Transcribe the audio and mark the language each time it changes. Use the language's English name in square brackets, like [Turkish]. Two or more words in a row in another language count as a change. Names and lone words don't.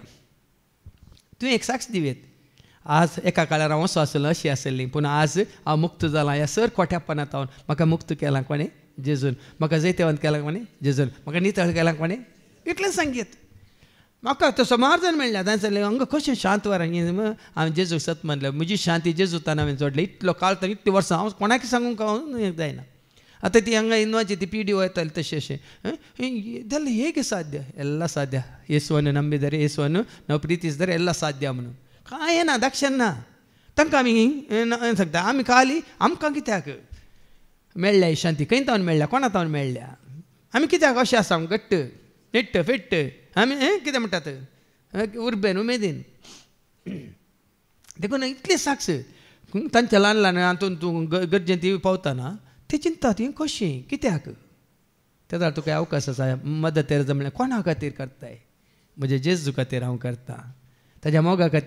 [Konkani] तुवें एक साक्ष दिवेत आज एका काळार हांव असो आसलो अशी आसली पूण आज हांव मुक्त जालां ह्या सर कोट्यापणांत हांव म्हाका मुक्त केलां कोणें जेजून म्हाका जैतवंत केलां कोणें जेजून म्हाका नितळ केलां कोणें इतलें सांगीत म्हाका तसो मार्जन मेळ्ळा तांचे हांगा कशें शांत वर हांवें जेजूक सत मानलें म्हजी शांती जेजूतान हांवें जोडलें इतलो काळ इतलीं वर्सां हांव कोणाक सांगूंक हांव जायना. आतां ती हांगा इनवाची ती पिडी वयताली तशें अशें [Kannada] ಇದೆಲ್ಲ ಹೇಗೆ ಸಾಧ್ಯ ಎಲ್ಲ ಸಾಧ್ಯ ಯೇಸುವನ್ನು ನಂಬಿದರೆ ಯೇಸುವನ್ನು ನಾವು ಪ್ರೀತಿಸಿದರೆ ಎಲ್ಲ ಸಾಧ್ಯ [Konkani] म्हणून काय ना दाक्षण ना तांकां आमी सांगता आमी खाली आमकां कित्याक मेळ्ळ्या ही शांती खंय तावन मेळ्ळ्या कोणा तावन मेळ्ळ्या आमी कित्याक अशें आसा घट्ट निट्ट फिट्ट आमी कितें म्हणटात उर्बेन उमेदीन देखून इतली साक्ष तांच्या ल्हान ल्हान हातून तूं गरजेन ती पावतना ती चिंता ती कशी कित्याक तेदा तुका अवकाश आसा मदत तेर म्हणल्यार कोणा खातीर करताय म्हज्या जेजू खातीर हांव करता ताज्या मोगा खातीर